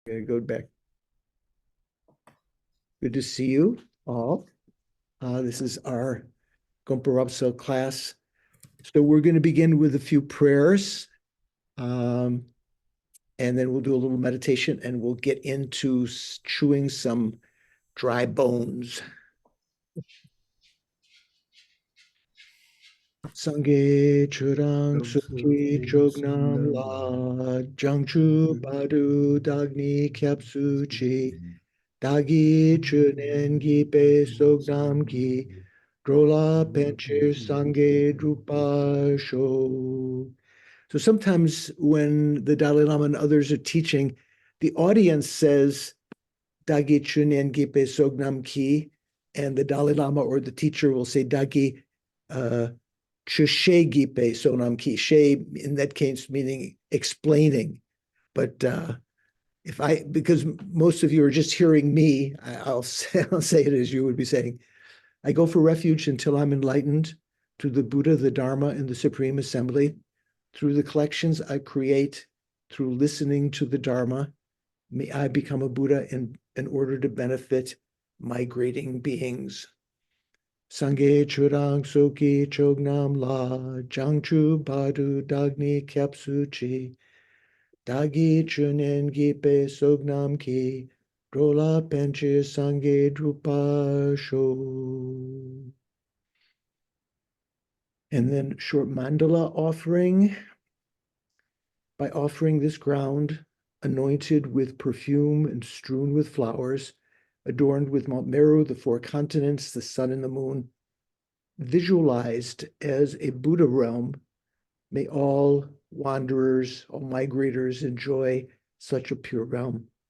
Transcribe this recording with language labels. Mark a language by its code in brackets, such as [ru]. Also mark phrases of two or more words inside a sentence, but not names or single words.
[en] Go back. Good to see you all. This is our Gompa class. So we're going to begin with a few prayers, and then we'll do a little meditation, and we'll get into chewing some dry bones. [bo] སངས་རྒྱས་ཆོས་དང་ཚོགས་ཀྱི་མཆོག་རྣམས་ལ་བྱང་ཆུབ་བར་དུ་བདག་ནི་སྐྱབས་སུ་མཆི་བདག་གིས་ཆོས་ཉན་བགྱིས་པའི་བསོད་ནམས་ཀྱིས་འགྲོ་ལ་ཕན་ཕྱིར་སངས་རྒྱས་འགྲུབ་པར་ཤོག. [en] So sometimes when the Dalai Lama and others are teaching, the audience says [bo] བདག་གིས་ཆོས་ཉན་བགྱིས་པའི་བསོད་ནམས་ཀྱིས, [en] and the Dalai Lama or the teacher will say [bo] བདག་གིས་བཤད་བགྱིས་པའི་བསོད་ནམས་ཀྱིས. [en] She in that case meaning explaining. But because most of you are just hearing me, I'll say it as you would be saying. I go for refuge until I'm enlightened through the Buddha, the Dharma, and the Supreme Assembly. Through the collections I create, through listening to the Dharma, may I become a Buddha in order to benefit migrating beings. [bo] སངས་རྒྱས་ཆོས་དང་ཚོགས་ཀྱི་མཆོག་རྣམས་ལ་བྱང་ཆུབ་བར་དུ་བདག་ནི་སྐྱབས་སུ་མཆི་བདག་གིས་ཆོས་ཉན་བགྱིས་པའི་བསོད་ནམས་ཀྱིས་འགྲོ་ལ་ཕན་ཕྱིར་སངས་རྒྱས་འགྲུབ་པར་ཤོག. [en] And then short mandala offering. By offering this ground, anointed with perfume and strewn with flowers, adorned with Mount Meru, the four continents, the sun and the moon, visualized as a Buddha realm, may all wanderers, all migrators enjoy such a pure realm.